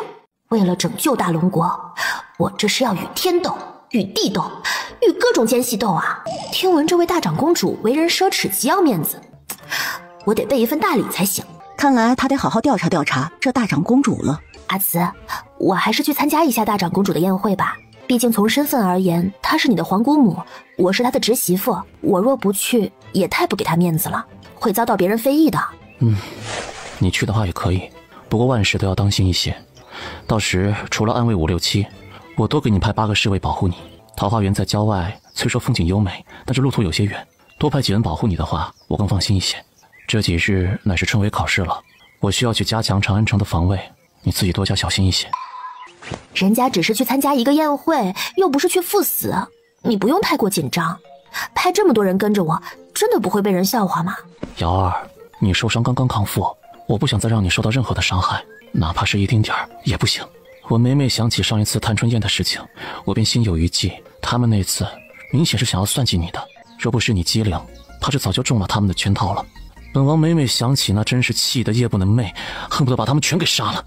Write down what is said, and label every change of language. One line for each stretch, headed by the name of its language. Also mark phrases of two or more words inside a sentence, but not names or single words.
Chinese: 為了拯救大龍國，我這是要與天鬥，與地鬥，與各種奸細鬥啊！聽聞這位大長公主為人奢侈，極要面子，我得備一份大禮才行。看來他得好好調查調查這大長公主了。阿慈，我還是去參加一下大長公主的宴會吧。畢竟從身份而言，她是你的皇姑母，我是她的侄媳婦。我若不去，也太不給她面子了，會遭到別人非議的。你去的話也可以，不過萬事都要當心一些。到時除了安慰5、6、7，我多給你派8個侍衛保護你。桃花源在郊外，雖說風景優美，但是路途有些遠，多派幾人保護你的話，我更放心一些。這幾日乃是春闈考試了，我需要去加強長安城的防衛，你自己多加小心一些。人家只是去參加一個宴會，又不是去赴死，你不用太過緊張。派這麼多人跟着我，真的不會被人笑話嗎？瑤兒，你受傷剛剛康復，我不想再讓你受到任何的傷害，哪怕是一丁點兒也不行。我每每想起上一次探春宴的事情，我便心有餘悸。他們那次明顯是想要算計你的，若不是你機靈，怕是早就中了他們的圈套了。本王每每想起，那真是氣得夜不能寐，恨不得把他們全給殺了。